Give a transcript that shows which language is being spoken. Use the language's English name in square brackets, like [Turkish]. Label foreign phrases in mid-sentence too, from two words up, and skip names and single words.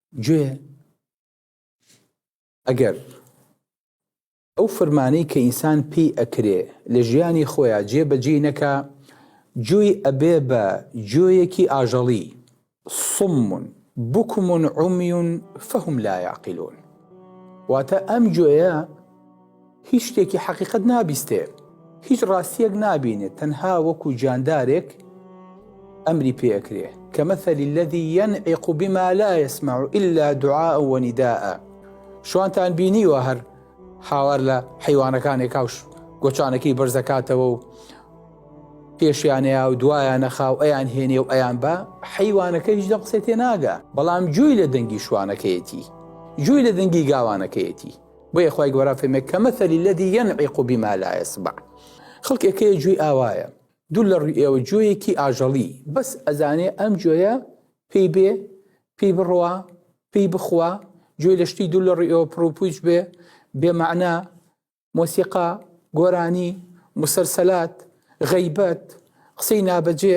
[Central Kurdish] گوێ ئەگەر ئەو فەرمانەی کە ئینسان پێی ئەکرێ لە ژیانی خۆیان جێبەجێ نەکا، گوێی ئەبێ بە گوێیەکی ئاژەڵی، [Arabic] صم بكم عمي فهم لا يعقلون. [Central Kurdish] واتە ئەم گوێیە هیچ شتێکی حەقیقەت نابیستێ، هیچ ڕاستیەک نابینێت، تەنها وەکو جاندارێک ئەمری پێ ئەکرێ [Arabic] كمثل الذي ينعق بما لا يسمع إلا دعاء ونداء. [Central Kurdish] شوانتان بینیوە هەر هاوار لە حیوانەکانێک کاوش گۆچانەکەی بەرزەکاتەوە و پێشیانەیە و دوایان نەخا و ئەیان هێنێ و ئەیان بە، حیوانەکە هیچ دە قسەی تێ ناگا، بەڵام گوێی لە دەنگی شوانەکەیەتی، گوێی لە دەنگی گاوانەکەیەتی. بۆیە خوای گەورە فەرمێ [Arabic] كمثل الذي ينعق بما لا يسمع. [Central Kurdish] خەڵکێکەیە گوێی ئاوایە، دوو لە ڕووی ئێوە گوێیەکی ئاژەڵی، بەس ئەزانێ ئەم گوێیە پێی بێ، پێی بڕوا، پێی بخوا، گوێی لە شتی دوو لە ڕووی ئێوە پڕوپوچ بێ، بێمەعنا، مۆسیقا، گۆرانی، مسلسلات، غەیبەت، قسەی نابەجێ.